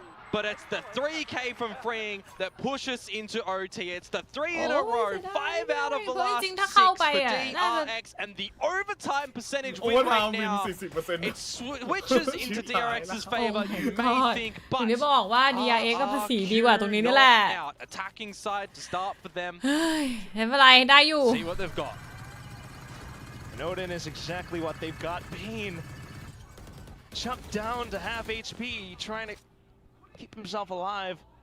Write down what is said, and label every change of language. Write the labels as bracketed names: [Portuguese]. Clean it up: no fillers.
[English] But it's the 3K from Freeing that pushes into OT. It's the 3 in a row, 5 out of the last 6 for DRX, and the overtime percentage win right now, it switches into DRX's favor, you may think, but [Thai] ถึงได้บอกว่า DRX ก็ภาษีดีกว่าตรงนี้นี่แหละ [English] attacking side to start for them. [Thai] ไม่เป็นไรได้อยู่ [English] See what they've got. And Odin is exactly what they've got. Bane chucked down to half HP, trying to keep himself alive.